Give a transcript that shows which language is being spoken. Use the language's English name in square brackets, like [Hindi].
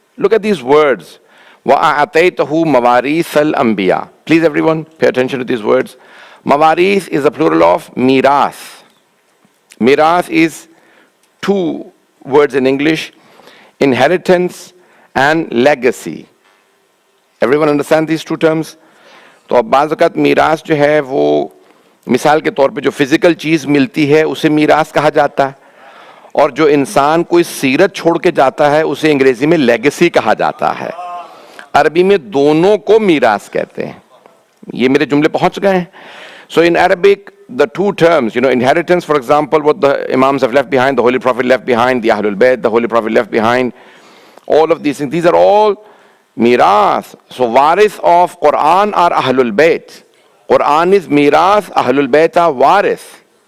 [English] Look at these words. [Arabic] وَأَعْطَيْتَهُ مَوَارِيثَ الْأَنْبِيَاءِ. [English] Please everyone, pay attention to these words. Mawarith is a plural of mirath. Mirath is two words in English, inheritance and legacy. Everyone understand these two terms? [Hindi] तो अब बाज़ वक़्त मीरास जो है वो मिसाल के तौर पे जो फिजिकल चीज़ मिलती है उसे मीरास कहा जाता है, और जो इंसान कोई सीरत छोड़ के जाता है उसे अंग्रेजी में लेगेसी कहा जाता है. अरबी में दोनों को मीरास कहते हैं. ये मेरे जुमले पहुंच गए हैं? [English] So in Arabic, the two terms, inheritance, for example, what the Imams have left behind, the Holy Prophet left behind, the Ahlul Bayt, the Holy Prophet left behind, all of these things, these are all mirath. So warith of Quran are Ahlul Bayt. Quran is mirath, Ahlul Bayt are warith.